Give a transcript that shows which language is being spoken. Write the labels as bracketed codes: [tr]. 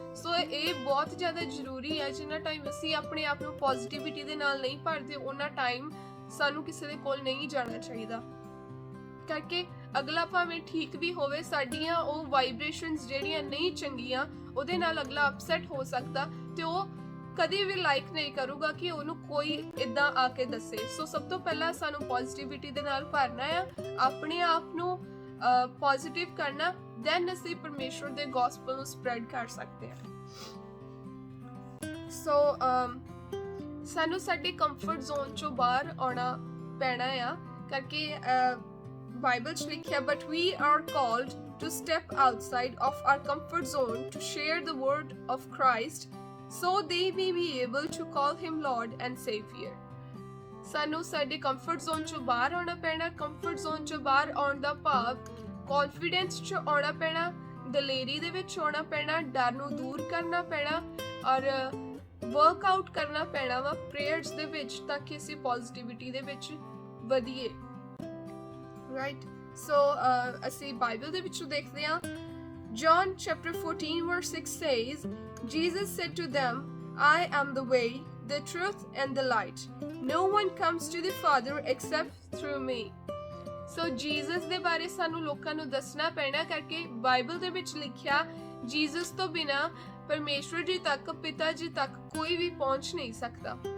[pa] ਸੋ ਇਹ ਬਹੁਤ ਜ਼ਿਆਦਾ ਜ਼ਰੂਰੀ ਹੈ। ਜਿੰਨਾ ਟਾਈਮ ਅਸੀਂ ਆਪਣੇ ਆਪ ਨੂੰ ਪੋਜ਼ਿਟਿਵਿਟੀ ਦੇ ਨਾਲ ਨਹੀਂ ਭਰਦੇ, ਉਹਨਾਂ ਟਾਈਮ ਸਾਨੂੰ ਕਿਸੇ ਦੇ ਕੋਲ ਨਹੀਂ ਜਾਣਾ ਚਾਹੀਦਾ, ਕਰਕੇ ਅਗਲਾ ਭਾਵੇਂ ਠੀਕ ਵੀ ਹੋਵੇ, ਸਾਡੀਆਂ ਉਹ ਵਾਈਬ੍ਰੇਸ਼ਨਸ ਜਿਹੜੀਆਂ ਨਹੀਂ ਚੰਗੀਆਂ, ਉਹਦੇ ਨਾਲ ਅਗਲਾ ਅਪਸੈਟ ਹੋ ਸਕਦਾ ਤੇ ਉਹ ਕਦੇ ਵੀ ਲਾਈਕ ਨਹੀਂ ਕਰੂਗਾ ਕਿ ਉਹਨੂੰ ਕੋਈ ਇਦਾਂ ਆ ਕੇ ਦੱਸੇ। ਸੋ ਸਭ ਤੋਂ ਪਹਿਲਾਂ ਸਾਨੂੰ ਪੋਜ਼ਿਟਿਵਿਟੀ ਦੇ ਨਾਲ ਭਰਨਾ ਆ, ਆਪਣੇ ਆਪ ਨੂੰ ਪੋਜ਼ਿਟਿਵ ਕਰਨਾ, ਦੈਨ ਅਸੀਂ ਪਰਮੇਸ਼ਵਰ ਦੇ ਗੋਸਪਲ ਨੂੰ ਸਪਰੈਡ ਕਰ ਸਕਦੇ ਹਾਂ। ਸੋ ਸਾਨੂੰ ਸਾਡੇ ਕੰਫਰਟ ਜ਼ੋਨ ਚੋਂ ਬਾਹਰ ਆਉਣਾ ਪੈਣਾ ਆ, ਕਰਕੇ ਬਾਈਬਲ 'ਚ ਲਿਖਿਆ, [en] But we are called to step outside of our comfort zone to share the word of Christ so they may be able to call him Lord and Savior. [pa] ਸਾਨੂੰ ਸਾਡੇ ਕੰਫਰਟ ਜ਼ੋਨ ਚੋਂ ਬਾਹਰ ਆਉਣਾ ਪੈਣਾ। Comfort zone ਚੋਂ ਬਾਹਰ ਆਉਣ ਦਾ ਭਾਵ ਕੌਨਫੀਡੈਂਸ 'ਚ ਆਉਣਾ ਪੈਣਾ, ਦਲੇਰੀ ਦੇ ਵਿੱਚ ਆਉਣਾ ਪੈਣਾ, ਡਰ ਨੂੰ ਦੂਰ ਕਰਨਾ ਪੈਣਾ ਔਰ ਵਰਕਆਊਟ ਕਰਨਾ ਪੈਣਾ ਵਾ ਪ੍ਰੇਅਰਸ ਦੇ ਵਿੱਚ, ਤਾਂ ਕਿ ਅਸੀਂ ਪੋਜ਼ਿਟਿਵਿਟੀ ਦੇ ਵਿੱਚ ਵਧੀਏ। ਰਾਈਟ, ਸੋ ਅਸੀਂ ਬਾਈਬਲ ਦੇ ਵਿੱਚੋਂ ਦੇਖਦੇ ਹਾਂ, [en] John chapter 14 verse 6 says, Jesus said to them, I am the way, the truth and the light. No one comes to the Father except through me. [pa] So Jesus ਦੇ ਬਾਰੇ ਸਾਨੂੰ ਲੋਕਾਂ ਨੂੰ ਦੱਸਣਾ ਪੈਣਾ, ਕਰਕੇ ਬਾਈਬਲ ਦੇ ਵਿੱਚ ਲਿਖਿਆ ਜੀਸਸ ਤੋਂ ਬਿਨਾ ਪਰਮੇਸ਼ਵਰ ਜੀ ਤੱਕ, ਪਿਤਾ ਜੀ ਤੱਕ ਕੋਈ ਵੀ ਪਹੁੰਚ ਨਹੀਂ ਸਕਦਾ।